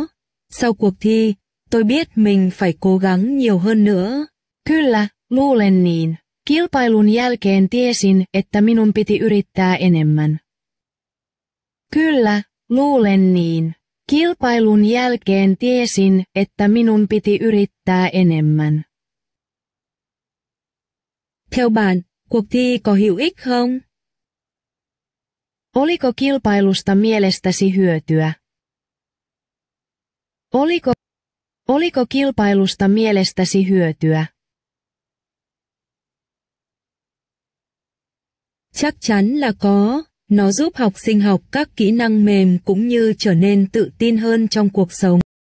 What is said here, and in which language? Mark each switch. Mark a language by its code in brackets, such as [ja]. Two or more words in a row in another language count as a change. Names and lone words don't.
[vi] Sau cuộc thi, tôi biết mình phải cố gắng nhiều hơn nữa. [fi] Kyllä, luulen niin. Kilpailun jälkeen tiesin, että minun piti yrittää enemmän. Kyllä, luulen niin. Kilpailun jälkeen tiesin, että minun piti yrittää enemmän. [vi] Theo bạn, cuộc thi có hữu ích không? [fi] Oliko kilpailusta mielestäsi hyötyä? Oliko kilpailusta mielestäsi hyötyä? [vi] Chắc chắn là có, nó giúp học sinh học các kỹ năng mềm cũng như trở nên tự tin hơn trong cuộc sống.